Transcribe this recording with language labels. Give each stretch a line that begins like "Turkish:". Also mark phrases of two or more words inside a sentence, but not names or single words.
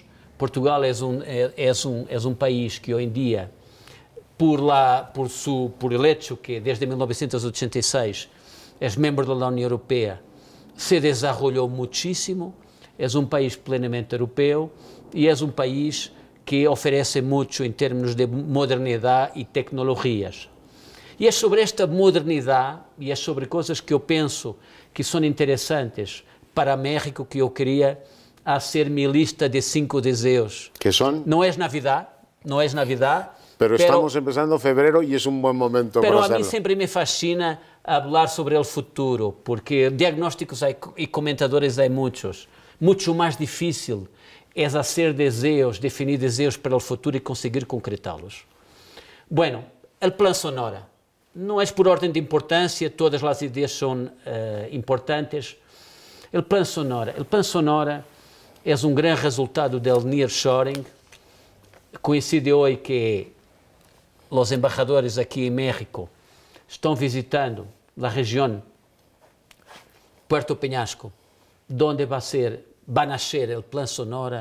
Spanish: Portugal es un país que hoy en día, por el hecho que desde 1986 es miembro de la Unión Europea, se desarrolló muchísimo, es un país plenamente europeo y es un país que ofrece mucho en términos de modernidad y tecnologías.
Portuguese: E é sobre esta modernidade e é sobre coisas que eu penso que são interessantes para México que eu queria fazer minha lista de 5 desejos.
Spanish: ¿Qué son?
Portuguese: Não é Navidad, não é Navidad.
Spanish: Pero estamos empezando febrero y es un buen momento para hacerlo. Pero a mí siempre me fascina hablar sobre el futuro, porque diagnósticos y comentadores hay muchos. Mucho más difícil es hacer deseos, definir deseos para el futuro y conseguir concretá-los. Bueno, el Plan Sonora. No es por orden de importancia, todas las ideas son importantes,
Portuguese: O Plan Sonora é um grande resultado do nearshoring.
Spanish: Coincide hoje que os embaixadores aqui em México estão visitando a região Puerto Peñasco, onde vai nascer o Plan Sonora.